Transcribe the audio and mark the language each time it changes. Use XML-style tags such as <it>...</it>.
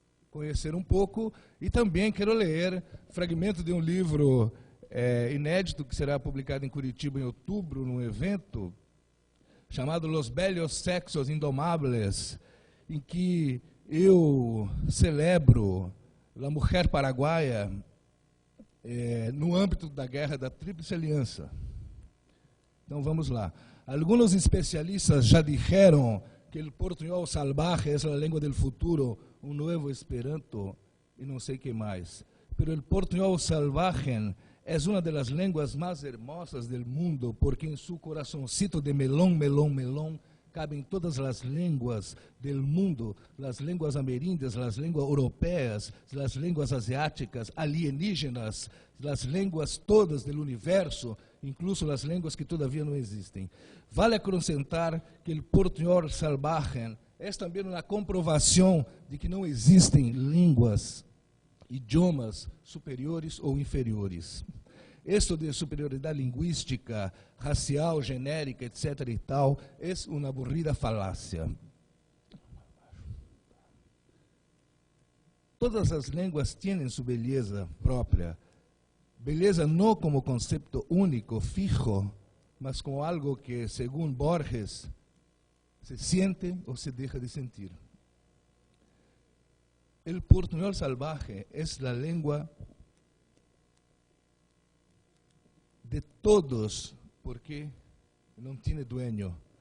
<pt>conhecer um pouco, e também quero ler fragmento de um livro inédito que será publicado em Curitiba em outubro, num evento chamado Los Bellos Sexos Indomables, em que eu celebro a mulher paraguaia no âmbito da Guerra da Tríplice Aliança. Então vamos lá. Alguns especialistas já disseram que o portunhol salvaje é a língua do futuro, um novo Esperanto e não sei o que mais.</pt> <es>Pero el portunhol salvaje es una de las lenguas más hermosas del mundo, porque en su corazoncito de melón, melón, melón, caben todas las lenguas del mundo, las lenguas ameríndias, las lenguas europeas, las lenguas asiáticas, alienígenas, las lenguas todas del universo, incluso las lenguas que todavía no existem.</es> <pt>Vale acrescentar que el portunhol salvaje é também uma comprovação de que não existem línguas, idiomas superiores ou inferiores. Isso de superioridade linguística, racial, genérica, etc. e tal, é uma aburrida falácia. Todas as línguas têm sua beleza própria. Beleza não como conceito único, fijo, mas como algo que,</pt> <es>según Borges, se siente o se deja de sentir. El portuñol salvaje es la lengua de todos, porque no tiene dueño.</es>